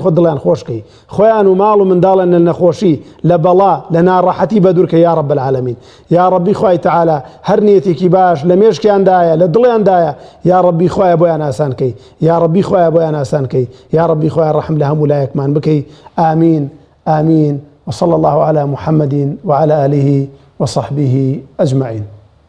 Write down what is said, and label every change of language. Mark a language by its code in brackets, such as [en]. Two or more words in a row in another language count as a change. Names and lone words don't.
[ckb] خۆت دڵیان خۆشکەی خۆیان و ماڵ و منداڵن لە نەخۆشی لە بەڵا لە ناڕەحەتی بەدوورکە [ar] یا ڕەب العالەمین [ckb] یا ڕەبی خوای تەعالا هەر نیەتێکی باش لە مێشکیاندایە لە دڵیاندایە یا ڕەبی خوایە بۆیان ئاسانکەی یا ڕەبی خوایە بۆیان ئاسانکەی یا ڕەبی خوایە ڕەحم لە هەموو لایەکمان بکەی ئامین [ar] آمين وصلى الله على محمد وعلى آله وصحبه أجمعين.